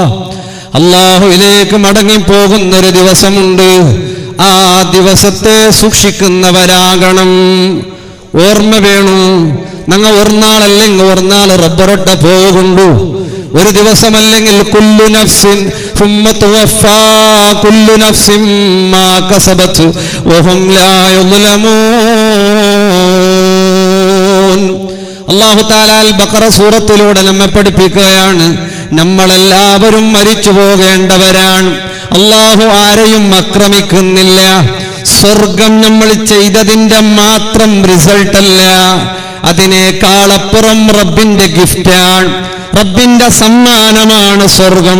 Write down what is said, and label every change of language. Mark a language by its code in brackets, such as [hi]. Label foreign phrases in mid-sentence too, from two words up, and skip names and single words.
[ml] അല്ലാഹുവിലേക്ക് മടങ്ങി പോകുന്നൊരു ദിവസമുണ്ട്. ആ ദിവസത്തെ സൂക്ഷിക്കുന്നവരാകണം. ഓർമ്മ വേണം. ഞങ്ങൾ ഒരു നാളല്ലെങ്കിൽ ഒരു നാൾ റബ്ബറൊട്ട പോകുന്നു. ഒരു ദിവസമല്ലെങ്കിൽ [ar] كل نفس ثم توفى كل نفس ما كسبت وهم لا يظلمون. [ml] അല്ലാഹു തആല അൽ ബഖറ സൂറത്തിലൂടെ നമ്മെ പഠിപ്പിക്കുകയാണ്, നമ്മളെല്ലാവരും മരിച്ചു പോകേണ്ടവരാണ്. അല്ലാഹു ആരെയും ആക്രമിക്കുന്നില്ല. സ്വർഗം നമ്മൾ ചെയ്തതിന്റെ മാത്രം റിസൾട്ടല്ല, അതിനേക്കാളപ്പുറം റബ്ബിന്റെ ഗിഫ്റ്റാണ്, റബ്ബിന്റെ സമ്മാനമാണ് സ്വർഗം.